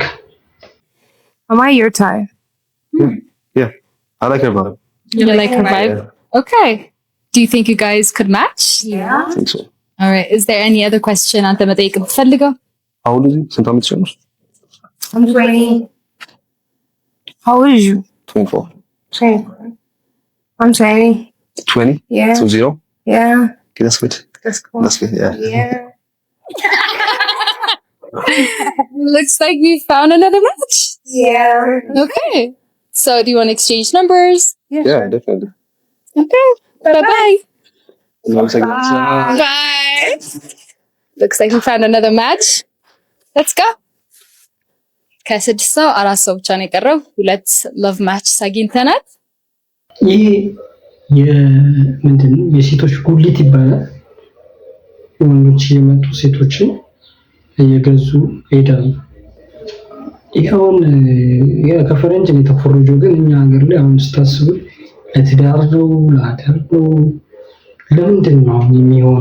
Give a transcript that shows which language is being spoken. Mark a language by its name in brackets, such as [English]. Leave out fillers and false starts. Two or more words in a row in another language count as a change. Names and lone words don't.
[English] Am I your type? Yeah. I like her vibe. You like her vibe? Yeah. Okay. Do you think you guys could match? Yeah. I think so. All right. Is there any other question [Amharic] አንተ መጠየቅ የምትፈልገው? [English] How old is he? [Amharic] ስንት ዓመት ነው? [English] I'm 20. How old are you? 24. 24. I'm 20. 20? Yeah. So 0? Yeah. Okay, that's good. That's cool. That's good, yeah. Yeah. Looks like we found another match. Yeah. Okay. So do you want to exchange numbers? Yeah, definitely. Okay. Bye-bye. Bye. Bye. Looks like we found another match. Let's go. [Amharic] ከስድስት ሰው 4 ሰው ብቻ ነው የቀረው። 2 [English] love match [Amharic] አግኝተናል። ይሄ ምንድን ነው? የሴቶች ጉሊት ይባላል። ወንዶች የመጡ ሴቶችን እየገዙ ሄዳሉ። ይሄውን ከፈረንጅ ነው የተፈረጀው፣ ግን እኛ ሀገር ላይ አሁን ስታስቡ ለትዳር ነው ለሀገር ነው ለምንድን ነው የሚሆነው?